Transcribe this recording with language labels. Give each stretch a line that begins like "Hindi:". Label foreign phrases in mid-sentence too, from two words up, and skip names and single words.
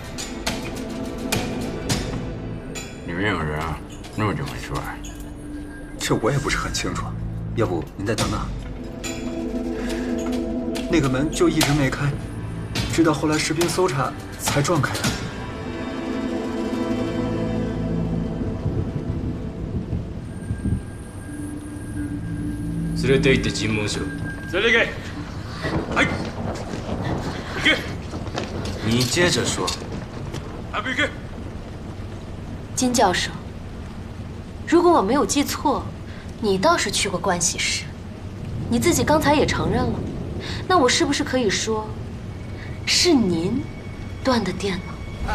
Chinese: 里面有人啊？那么久没出来？这我也不是很清楚。要不您再等等。那个门就一直没开，直到后来士兵搜查才撞开的。
Japanese: 連れて行って尋問しろ。
Chinese: 这里给，哎，给，你接着说。给。金教授，如果我没有记错，你倒是去过盥洗室，你自己刚才也承认了，那我是不是可以说，是您断的电呢？